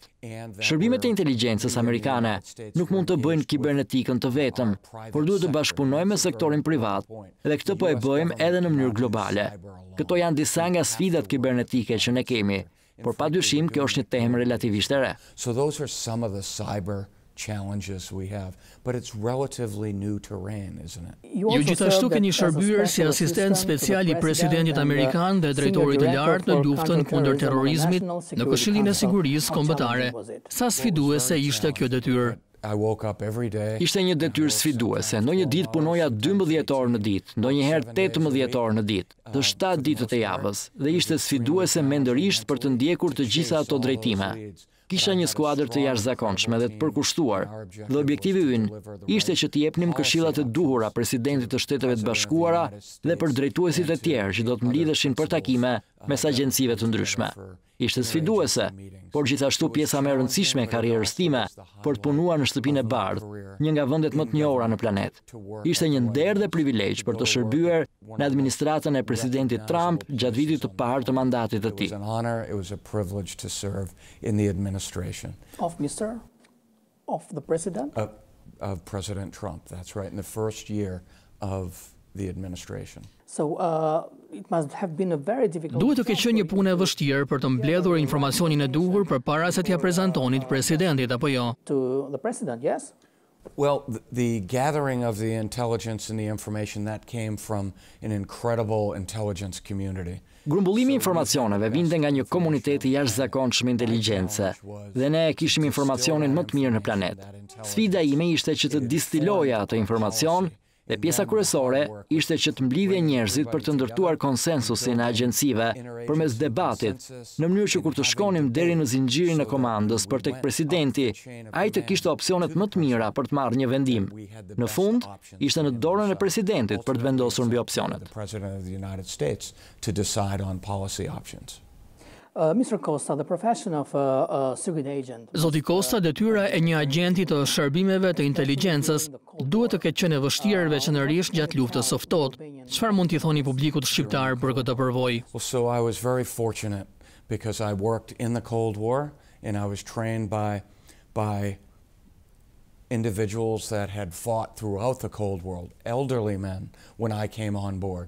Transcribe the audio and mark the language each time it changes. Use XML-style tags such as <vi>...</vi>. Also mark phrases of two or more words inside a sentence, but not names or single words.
<sq>Shërbimet e inteligjencës amerikane nuk mund të bëjnë kibernetikën të vetëm, por duhet të bashkëpunojmë me sektorin privat dhe këtë po e bëjmë edhe në mënyrë globale. Këto janë disa nga sfidat kibernetike që ne kemi, por padyshim kjo është një temë relativisht e re.</sq> <en>So those are some of the cyber challenges we have, but it's relatively new terrain, isn't it?</en> <sq>Ju gjithashtu keni shërbyer si asistent special i presidentit amerikan dhe drejtorit të lartë në luftën kundër terrorizmit në Këshillin e Sigurisë Kombëtare. Sa sfiduese ishte kjo detyrë?</sq> <en>I woke up every day.</en> <sq>Ishte një detyrë sfiduese. Ndonjë ditë punoja 12 orë në ditë, ndonjëherë 18 orë në ditë, të 7 ditët e javës, dhe ishte sfiduese mendërisht për të ndjekur të gjitha ato drejtime. Kisha një skuadër të jashtëzakonshme dhe të përkushtuar, dhe objektivi ynë ishte që t'i jepnim këshillat e duhura presidentit të Shteteve të Bashkuara dhe për drejtuesit e tjerë që do të mlidheshin për takime mes agjencive të ndryshme. Ishte sfiduese, por gjithashtu pjesa më e rëndësishme e karrierës time për të punuar në shtëpinë e bardhë, një nga vendet më të njohura në planet. Ishte një nder dhe privilegj për të shërbyer në administratën e presidentit Trump gjatë vitit të parë të mandatit të tij.</sq> <en>Of the president? Of President Trump, that's right, in the first year of the administration. So it must have been a very difficult.</en> <sq>Duhet të ketë qenë një punë e vështirë për të mbledhur informacionin e duhur përpara se t'ia prezantonit presidentit apo jo.</sq> <en>To the president, yes? Well, the gathering of the intelligence and the information that came from an incredible intelligence community.</en> <sq>Grumbullimi i informacioneve vinte nga një komunitet i jashtëzakonshëm inteligjencë dhe ne kishim informacionin më të mirë në planet. Sfida ime ishte që të distiloja atë informacion dhe pjesa kryesore ishte që të mblidhje njerëzit për të ndërtuar konsensusin e agjencive përmes debatit, në mënyrë që kur të shkonim deri në zinxhirin e komandës për tek presidenti, ai të kishte opsionet më të mira për të marrë një vendim. Në fund, ishte në dorën e presidentit për të vendosur mbi opsionet.</sq> <en>Mr. Costa, the profession of a secret agent.</en> <sq>Zoti Costa, detyra e një agjenti të shërbimeve të inteligjencës duhet të ketë qenë e vështirë veçanërisht gjatë luftës së ftohtë. Çfarë mund t'i thoni publikut shqiptar për këtë përvojë?</sq> <en>Well, so I was very fortunate because I worked in the Cold War and I was trained by individuals that had fought throughout the Cold War, elderly men, when I came on board.</en>